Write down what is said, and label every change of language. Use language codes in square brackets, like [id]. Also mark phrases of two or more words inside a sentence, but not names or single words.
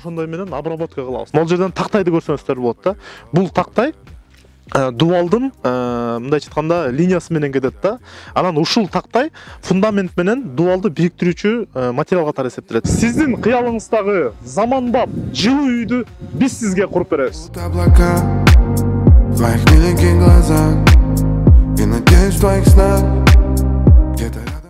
[ky] Ошондой менен обработка кылабыз. Могул жерден тактайды көрсөңүздөр болот да. Бул тактай дуалдын мындайча айтканда линиясы менен кетет да. Анан ушул тактай фундамент менен дуалды бириктирүүчү материал катары эсептелет. Сиздин кыялыңыздагы заманбап жылуу үйдү биз сизге куруп беребиз. [ru] Облака в твоих миленьких глазах и надеюсь в твоих снах где-то